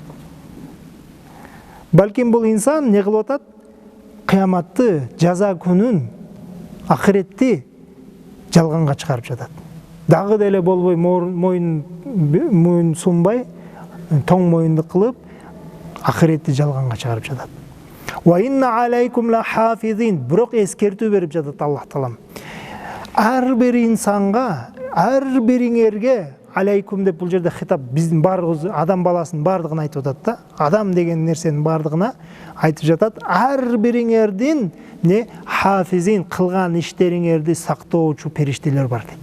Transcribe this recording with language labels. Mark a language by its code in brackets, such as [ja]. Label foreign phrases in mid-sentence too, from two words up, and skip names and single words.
[ky] Балким бул инсан не кылып атат? Кыяматты, жаза күнүн, акыретти жалганга чыгарып жатат. Дагы деле болбой моюн сунбай, тоң моюнду кылып, акыретти жалганга чыгарып жатат. [ar] وإن عليكم لحافظين. [ky] Бирок эскертүү берип жатат Аллах Таалам. Ар бир инсанга, ар бириңерге алейкум деп бул жерде хитап биздин баарыбыз адам баласынын бардыгын айтып атат да. Адам деген нерсенин бардыгына айтып жатат. Ар бириңердин не хафизин кылган иштериңерди сактоочу периштелер бар дейт.